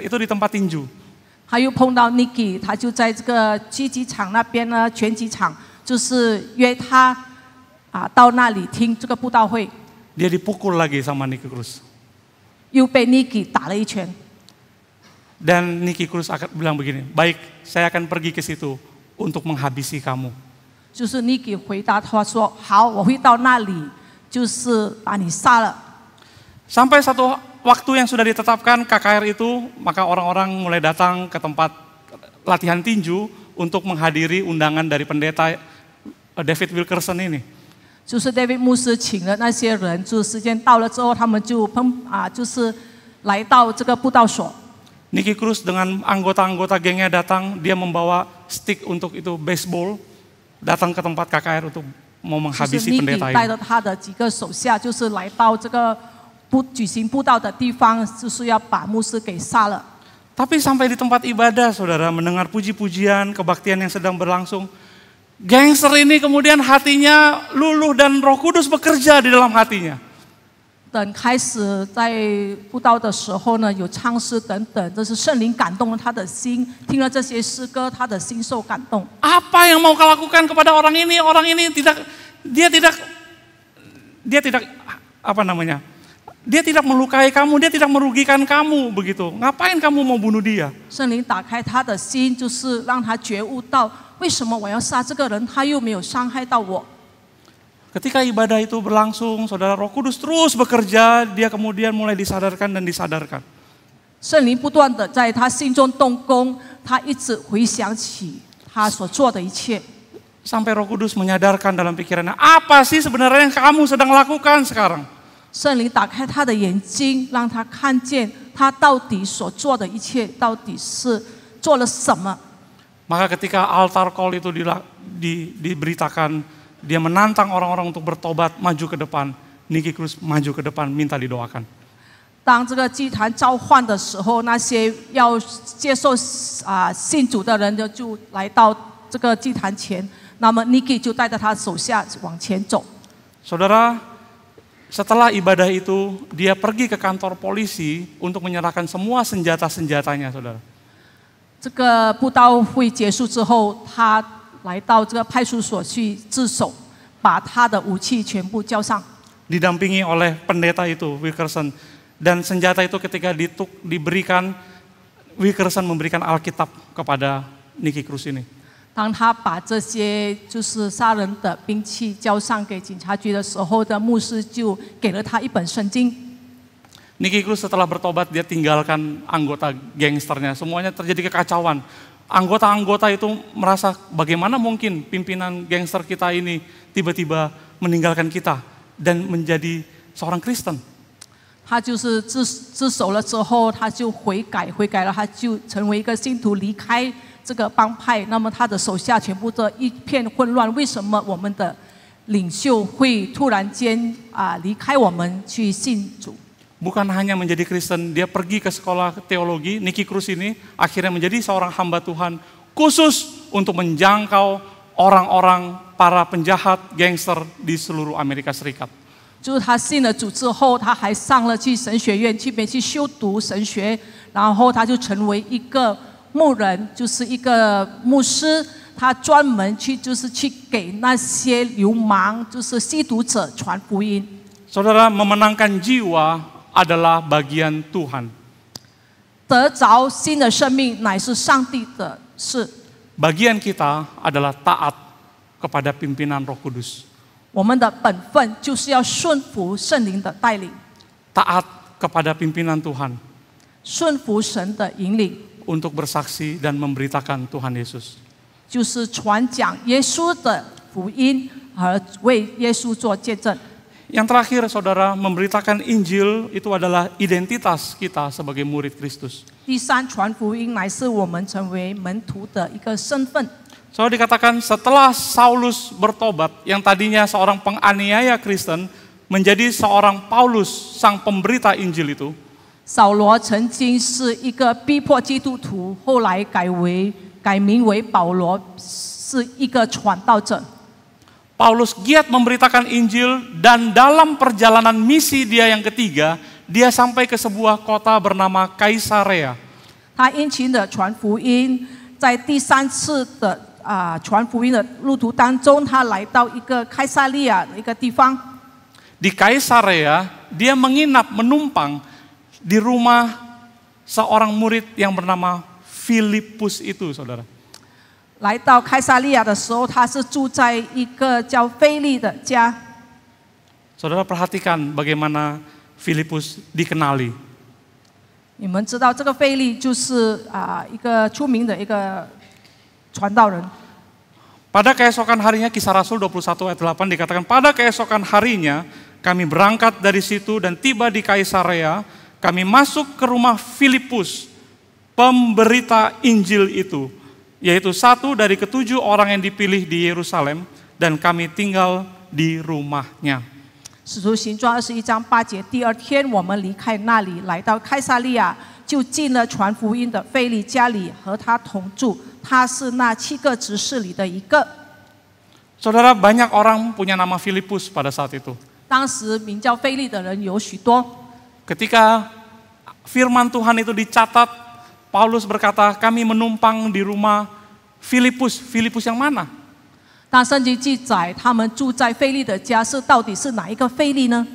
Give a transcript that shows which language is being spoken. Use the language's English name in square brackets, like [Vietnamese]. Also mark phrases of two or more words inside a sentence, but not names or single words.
[Indonesian] Itu di tempat tinju. [Chinese] 他又碰到 Nicky， 他就在这个击击场那边呢，拳击场，就是约他到那里听这个布道会。 [Indonesian] Dia dipukul lagi sama Nicky Cruz. [Chinese] 又被 Nicky 打了一拳。 [Indonesian] Dan Nicky Cruz akan bilang begini, baik, saya akan pergi ke situ untuk menghabisi kamu. [Chinese] 就是 Nicky 回答他说：“好，我会到那里，就是把你杀了。” [Indonesian] Sampai satu waktu yang sudah ditetapkan KKR itu, maka orang-orang mulai datang ke tempat latihan tinju untuk menghadiri undangan dari pendeta David Wilkerson ini. [Chinese] 就是 David 牧师请了那些人，就时间到了之后，他们就就是来到这个布道所。 [Indonesian] Nicky Cruz dengan anggota-anggota gengnya datang, dia membawa stick untuk itu baseball. datang ke tempat KKR untuk mau [Chinese] 就是 [Indonesian] menghabisi Niki pendeta [Chinese] 带 [Indonesian] ini. [Chinese] 着他的几个手下，就是来到这个举行布道的地方，就是要把牧师给杀了。 [Indonesian] Tapi sampai di tempat ibadah, saudara, mendengar puji-pujian, kebaktian yang sedang berlangsung, gangster ini kemudian hatinya luluh dan Roh Kudus bekerja di dalam hatinya. [Chinese] 等开始在布道的时候呢，有唱诗等等，这是圣灵感动了他的心。听了这些诗歌，他的心受感动。 [Indonesian] Apa yang mau kau lakukan kepada orang ini? Orang ini dia tidak apa namanya? Dia tidak melukai kamu, dia tidak merugikan kamu begitu. Ngapain kamu mau bunuh dia? [Chinese] 圣灵打开他的心，就是让他觉悟到，为什么我要杀这个人？他又没有伤害到我。 [Indonesian] Ketika ibadah itu berlangsung, saudara, Roh Kudus terus bekerja, dia kemudian mulai disadarkan dan disadarkan. [Chinese] 圣灵不断的在他心中动工，他一直回想起他所做的一切。 [Indonesian] Sampai Roh Kudus menyadarkan dalam pikirannya, apa sih sebenarnya yang kamu sedang lakukan sekarang? [Chinese] 圣灵打开他的眼睛，让他看见他到底所做的一切到底是做了什么。 [Indonesian] Maka ketika [English] altar call [Indonesian] itu diberitakan, dia menantang orang-orang untuk bertobat, maju ke depan. Niki Cruz maju ke depan, minta didoakan. [Chinese] 当这个祭坛召唤的时候，那些要接受信主的人就来到这个祭坛前，那么 Niki 就带着他手下往前走。 [Indonesian] Saudara, setelah ibadah itu, dia pergi ke kantor polisi untuk menyerahkan semua senjata-senjatanya, saudara. [Chinese] 这个布道会结束之后，他来到这个派出所去自首，把他的武器全部交上。 [Indonesian] Didampingi oleh pendeta itu, Wilkerson. Dan senjata itu ketika diberikan, Wilkerson memberikan Alkitab kepada Niki Cruz ini. [Chinese] 当他把这些就是杀人的兵器交上给警察局的时候，的牧师就给了他一本圣经。 [Indonesian] Niki Cruz setelah bertobat, dia tinggalkan anggota gangsternya. Semuanya terjadi kekacauan. Anggota-anggota itu merasa bagaimana mungkin pimpinan gangster kita ini tiba-tiba meninggalkan kita dan menjadi seorang Kristen. [Chinese] 他就是自首了之后，他就悔改了，他就成为一个信徒，离开这个帮派。那么他的手下全部都一片混乱，为什么我们的领袖会突然间离开我们去信主？ [Indonesian] Bukan hanya menjadi Kristen, dia pergi ke sekolah teologi. Niki Cruz ini akhirnya menjadi seorang hamba Tuhan khusus untuk menjangkau orang-orang para penjahat gangster di seluruh Amerika Serikat. [Chinese] 就是他信了主之后，他还上了去神学院去修读神学，然后他就成为一个牧人，就是一个牧师。他专门去给那些流氓，就是吸毒者传福音。 [Indonesian] Saudara, memenangkan jiwa adalah bagian Tuhan. [Chinese] 得着新的生命乃是上帝的事。 [Indonesian] Bagian kita adalah taat kepada pimpinan Roh Kudus. [Chinese] 我们的本分就是要顺服圣灵的带领， [Indonesian] Taat kepada pimpinan Tuhan [Chinese] 顺服神的引领， [Indonesian] untuk bersaksi dan memberitakan Tuhan Yesus. [Chinese] 就是传讲耶稣的福音，和为耶稣做见证。 [Indonesian] Yang terakhir, saudara, memberitakan Injil itu adalah identitas kita sebagai murid Kristus. [Chinese] 第三，传福音乃是我们成为门徒的一个身份。 [Indonesian] Soalnya dikatakan setelah Saulus bertobat, yang tadinya seorang penganiaya Kristen, menjadi seorang Paulus, sang pemberita Injil itu. [Chinese] 扫罗曾经是一个逼迫基督徒，后来改名为保罗，是一个传道者。 [Indonesian] Paulus giat memberitakan Injil dan dalam perjalanan misi dia yang ketiga, dia sampai ke sebuah kota bernama Kaisarea. [Chinese] 他殷勤的传福音，在第三次的传福音的路途当中，他来到一个开撒利亚的一个地方。 [Indonesian] Di Kaisarea, dia menumpang di rumah seorang murid yang bernama Filipus itu, saudara. [Chinese] 来到开撒利亚的时候，他是住在一个叫腓利的家。 [Indonesian] Saudara perhatikan bagaimana Filipus dikenali. [Chinese] 你们知道这个腓利就是一个出名的一个传道人。 [Indonesian] Pada keesokan harinya, Kisah Rasul 21 ayat 8 dikatakan, pada keesokan harinya kami berangkat dari situ dan tiba di Kaisarea, kami masuk ke rumah Filipus, pemberita Injil itu. yaitu satu dari ketujuh orang yang dipilih di Yerusalem, dan kami tinggal di rumahnya. [Chinese] 使徒行传21章8节，第二天我们离开那里，来到开撒利亚，就进了传福音的腓利家里，和他同住。他是那7个执事里的一个。 [Indonesian] Saudara, banyak orang punya nama Filipus pada saat itu. [Chinese] 当时名叫腓利的人有许多。 [Indonesian] Ketika firman Tuhan itu dicatat, Paulus berkata, kami menumpang di rumah Filipus. Filipus yang mana? [Chinese] 当圣经记载他们住在腓利的家，到底是哪一个腓利呢？